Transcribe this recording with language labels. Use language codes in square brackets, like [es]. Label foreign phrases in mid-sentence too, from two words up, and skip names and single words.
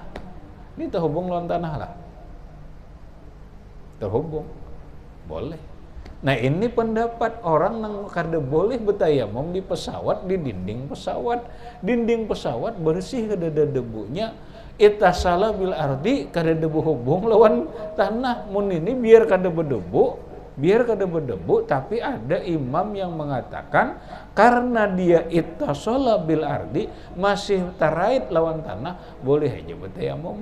[bjn] Ini terhubung dengan tanah lah. Terhubung. Boleh. Nah ini pendapat orang yang kada boleh bertayamum di pesawat, di dinding pesawat. Dinding pesawat bersih kada ada debunya. [ar] اتصل بالأرض, [bjn] kada debu hubung lawan tanah. Mun ini biar kada berdebu, tapi ada imam yang mengatakan karena dia [ar] اتصل بالأرض [bjn] masih tarait lawan tanah, boleh aja bertayamum.